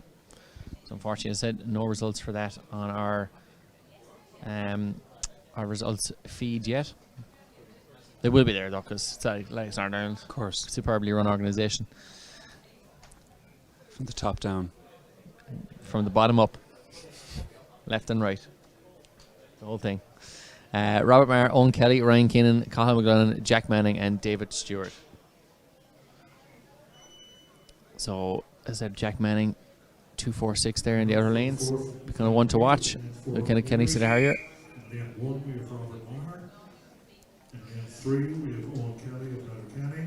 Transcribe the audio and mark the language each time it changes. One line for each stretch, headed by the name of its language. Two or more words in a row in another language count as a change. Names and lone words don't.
English: So unfortunately, as I said, no results for that on our results feed yet. They will be there though, because it's like Northern Ireland, of course, superbly run organisation. From the top down, from the bottom up, left and right, the whole thing. Robert Maher, Owen Kelly, Ryan Keenan, Cathal McGlunnan, Jack Manning, and David Stewart. So as I said, Jack Manning. 2.46 there in the outer lanes. Kind of one to watch. Kenny see the Harrier. In lane 1 we have Robert Maher. In lane 3 we have Owen Kelly of Kilkenny.